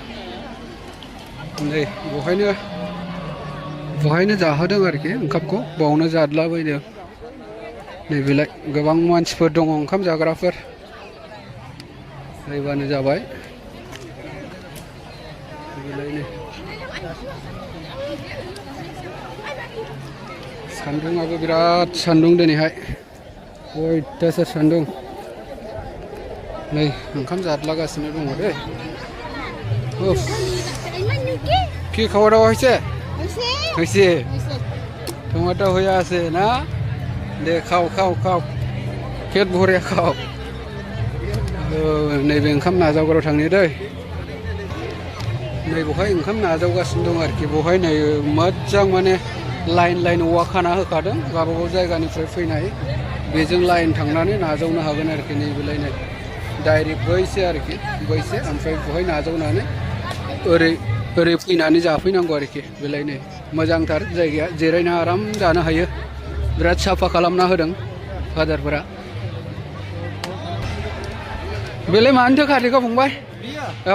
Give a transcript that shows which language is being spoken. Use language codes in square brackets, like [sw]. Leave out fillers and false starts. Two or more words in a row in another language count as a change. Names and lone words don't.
[brx] नै बहायनो जाहोदों आरोखि ओंखामखौ बावनो जादलाबायदों नैबेलाय गोबां मानसिफोर दङ ओंखाम जाग्राफोर नायबानो जाबाय नैबेलायनो सान्दुङाबो बिराद सान्दुं दिनैहाय अयथासार सान्दुं नै ओंखाम जादलागासिनो दङ दे [bn] কি খাওয়া দাওয়া হয়েছে হয়েছে টমেটো হয়ে আছে না দে খাও খাও খাও [hi] पेट भरे खाओ [brx] नैबे ओंखाम नाजावग्रायाव थांनि दै नै बहाय ओंखाम नाजावगासिनो दं आरोखि बहाय नै मोजां माने लाइन औवा खाना होखादों गावबागाव जायगानिफ्राय फैनाय बेजों लाइन थांनानै नाजावनो हागोन आरोखि नैबेलायनो डाइरेक्ट बैसे आरोखि बैसे ओमफ्राय बहाय नाजावनानै ओरै फैनानै जाफैनांगौ आरोखि बेलायनो मोजांथार जायगाया जिरायना आराम जानो हायो बिराद साफा खालामना होदों फादारफोरा बेलाय मानोथो खाथिखौ फंबाय औ